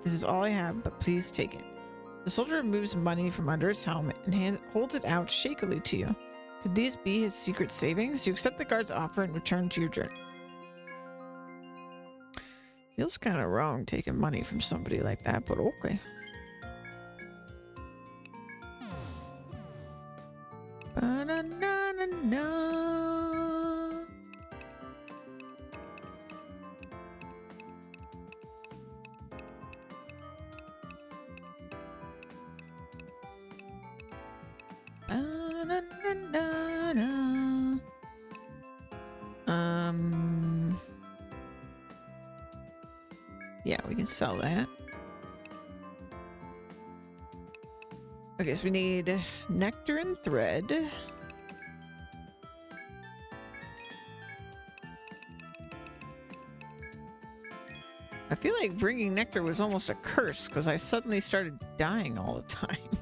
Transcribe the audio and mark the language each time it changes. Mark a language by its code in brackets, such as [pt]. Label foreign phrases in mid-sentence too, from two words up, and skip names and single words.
[en] This is all I have, but please take it. The soldier removes money from under his helmet and holds it out shakily to you. Could these be his secret savings? You accept the guard's offer and return to your journey. Feels kind of wrong taking money from somebody like that, but okay. Ba-na-na-na-na. Ba-na-na-na-na. Yeah, we can sell that. Okay, so we need nectar and thread. I feel like bringing nectar was almost a curse because I suddenly started dying all the time.